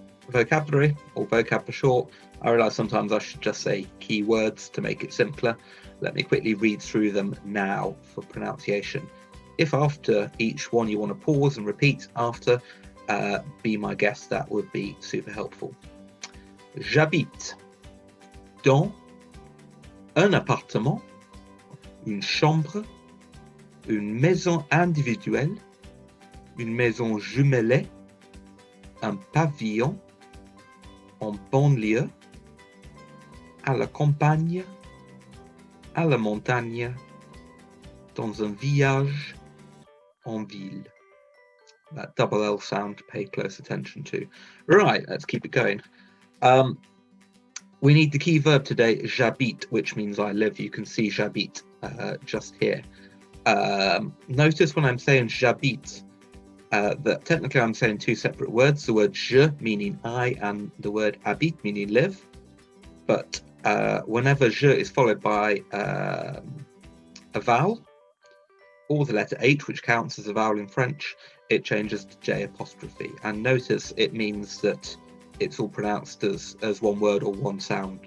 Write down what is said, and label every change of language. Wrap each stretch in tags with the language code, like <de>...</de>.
<en>Vocabulary, or vocab for short. I realise sometimes I should just say keywords to make it simpler. Let me quickly read through them now for pronunciation. If after each one you want to pause and repeat after, be my guest, that would be super helpful.</en> <fr>J'habite dans un appartement, une chambre, une maison individuelle, une maison jumelée, un pavillon, en banlieue, à la campagne, à la montagne, dans un village, en ville.</fr> <en>That double L sound, pay close attention to. Right, let's keep it going. We need the key verb today, j'habite, which means I live. You can see j'habite just here. Notice when I'm saying j'habite, that technically I'm saying two separate words, the word je meaning I and the word habite meaning live, but whenever je is followed by a vowel or the letter H, which counts as a vowel in French, it changes to J apostrophe, and notice it means that it's all pronounced as one word or one sound.</en>